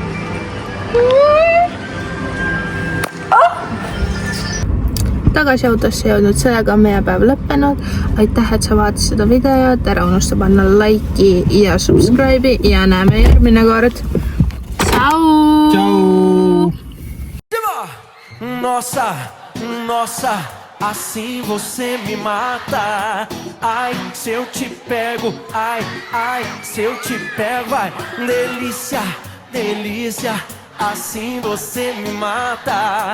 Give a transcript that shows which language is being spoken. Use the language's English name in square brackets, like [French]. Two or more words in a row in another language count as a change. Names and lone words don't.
[Estonian] Tagasi autosse jõudnud, sellega on meie päev lõppenud. Aitäh, et sa vaatasid seda videot, ära unusta panna laiki ja subscribe'i ja näeme järgmine kord. Tšau! [Portuguese] Nossa, assim você me mata. Ai, se eu te pego, ai, se eu te pego, ai, delícia, assim você me mata.